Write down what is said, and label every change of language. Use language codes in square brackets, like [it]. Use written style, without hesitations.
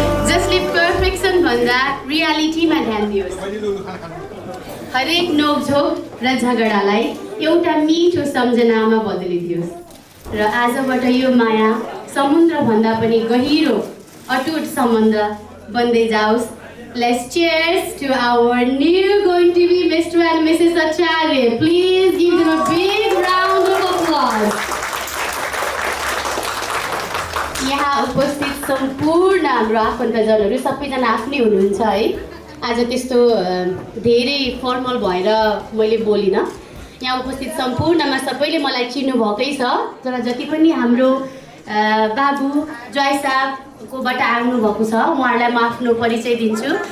[ne] जसले पर्फेक्सन भन्दा रियालिटीमा ध्यान दियोस् हरेक नोकझोक र झगडालाई एउटा मिठो सम्झनामा बदलिदियोस् र आजबाट यो माया समुद्र भन्दा पनि गहिरो अटुट सम्बन्ध बन्दै जाओस्. [en] Let's cheers to our new going to be Mr. and Mrs. Acharya. Please give them a big round of applause. [ne] यहाँ उपस्थित सम्पूर्ण हाम्रो आफन्तजनहरू सबैजना आफ्नै हुनुहुन्छ है. आज त्यस्तो धेरै फर्मल भएर मैले बोलिनँ. यहाँ उपस्थित सम्पूर्णमा सबैले मलाई चिन्नुभएकै छ, तर जति पनि हाम्रो बाबु जय साहबकोबाट आउनुभएको छ उहाँहरूलाई म आफ्नो परिचय दिन्छु।